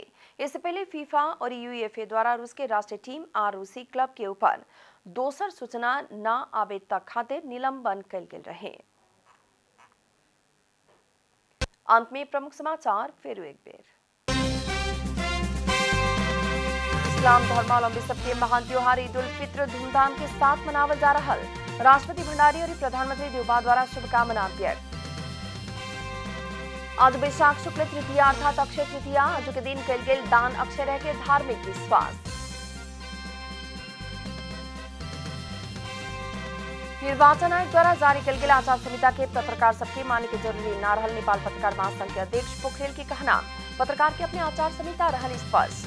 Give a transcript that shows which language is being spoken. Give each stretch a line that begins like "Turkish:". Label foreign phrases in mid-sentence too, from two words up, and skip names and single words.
Bhojpuri: इससे पहले फीफा और यूईएफए द्वारा रूस के राष्ट्रीय टीम और रूसी क्लब के ऊपर दोसर सूचना न आवे तक खातिर निलंबन कल गेल रहे। अंत में प्रमुख समाचार फिर एक बेर। इस्लाम धर्मावलंबी सबके महान त्योहार ईद उल फित्र धूमधाम के साथ मनावल जा रहा। राष्ट्रपति भंडारी और प्रधानमंत्री देवबा द्वारा शुभकामना व्यक्त। आज वैशाख शुक्ल तृतीया अर्थात अक्षय तृतीया आज के दिन कल गेल दान अक्षय रह के धार्मिक विश्वास। निर्वाचन आयोग द्वारा जारी कल गेल आचार संहिता के पत्रकार सबके माने के जरूरी न रहल। नेपाल पत्रकार महासंघ के अध्यक्ष पोखरेल की कहना, पत्रकार के अपने आचार संहिता रहल स्पष्ट।